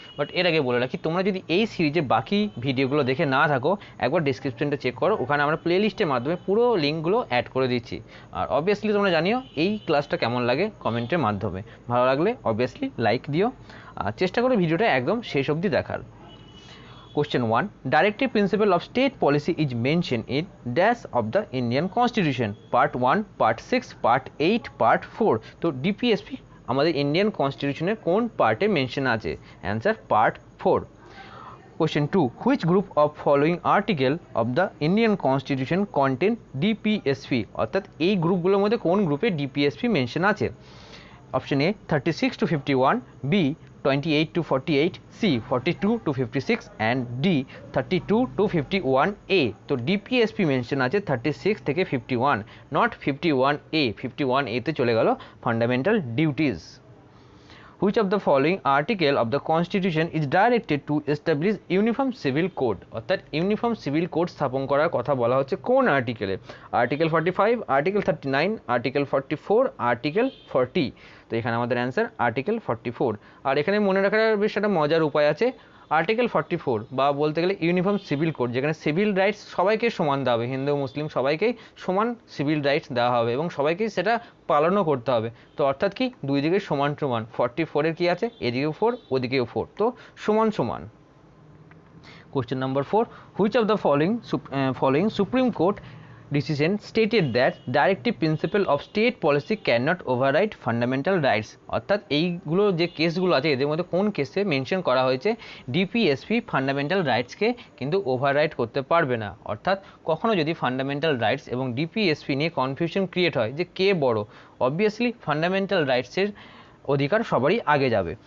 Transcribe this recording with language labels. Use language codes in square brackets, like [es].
[bn] But এর আগে বলে রাখি, তোমরা যদি এই সিরিজে বাকি ভিডিওগুলো দেখে না থাকো, একবার ডিসক্রিপশনটা চেক করো, ওখানে আমরা প্লেলিস্টের মাধ্যমে পুরো লিঙ্কগুলো অ্যাড করে দিচ্ছি। আর অবভিয়াসলি তোমরা জানিও এই ক্লাসটা কেমন লাগে কমেন্টের মাধ্যমে। ভালো লাগলে অবভিয়াসলি লাইক দিও, আর চেষ্টা করো ভিডিওটা একদম শেষ অবধি দেখার। [en] Question 1. Directive principle of state policy is mentioned in dash of the Indian Constitution. Part 1, Part 6, Part 8, Part 4. [bn] তো ডিপিএসপি আমাদের ইন্ডিয়ান কনস্টিটিউশনের কোন পার্টে মেনশন আছে? Answer part 4. [en] Question 2. Which group of following article of the Indian Constitution contain DPSP? [bn] অর্থাৎ এই গ্রুপগুলোর মধ্যে কোন গ্রুপে ডিপিএসপি মেনশন আছে? Option A [en] 36 to 51, B 28 to 48, C 42 to 56 and D 32 to 51A. [bn] তো ডিপিএসপি মেনশন আছে 36 থেকে 51, নট 51A। 51A তে চলে গেল fundamental duties. [en] Which of the following article of the Constitution is directed to establish uniform civil code? [bn] অর্থাৎ uniform civil code স্থাপন করার কথা বলা হচ্ছে কোন আর্টিকেলে? Article 45, article 39, article 44, article 40। তো এখানে আমাদের অ্যান্সার আর্টিকেল 44। আর এখানে মনে রাখার বেশ একটা মজার উপায় আছে। আর্টিকেল 44 বা বলতে গেলে ইউনিফর্ম সিভিল কোড, যেখানে সিভিল রাইটস সবাইকে সমান দেওয়া হবে, হিন্দু মুসলিম সবাইকেই সমান সিভিল রাইটস দেওয়া হবে এবং সবাইকেই সেটা পালনও করতে হবে। তো অর্থাৎ কি, দুই দিকে সমান সমান। 44-এর কি আছে, এদিকেও 4 ওদিকেও 4, তো সমান সমান। [en] Question number 4. Which of the following Supreme Court decision stated that directive principle of state policy cannot override fundamental rights? [bn] অর্থাৎ এইগুলো যে কেসগুলো আছে, এদের মধ্যে কোন কেসে মেনশন করা হয়েছে ডিপিএসপি ফান্ডামেন্টাল রাইটসকে কিন্তু ওভাররাইড করতে পারবে না? অর্থাৎ কখনো যদি ফান্ডামেন্টাল রাইটস এবং ডিপিএসপি নিয়ে কনফিউশন ক্রিয়েট হয় যে কে বড়, অবভিয়াসলি ফান্ডামেন্টাল রাইটসের অধিকার সবারই আগে যাবে।